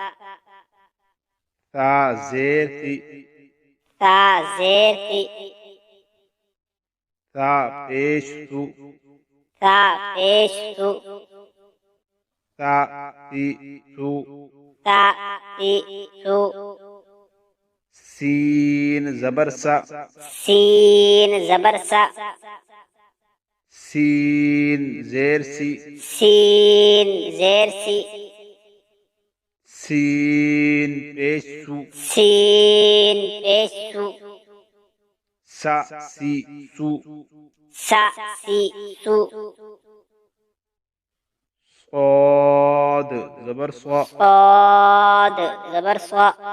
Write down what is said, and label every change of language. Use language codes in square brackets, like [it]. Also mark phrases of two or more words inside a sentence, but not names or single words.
[ur] تا زیر تی، تا زیر تی، تا پیش تو، تا پیش تو، تا تی تو۔ تا تی تو، سین زبر سا، سین زبر سا، سین زیر سی، سین زیر سی، سین پیش سو، سین پیش سو، سا سی سو۔ سا سی سو، صاد زبر سوا، صاد زبر سوا،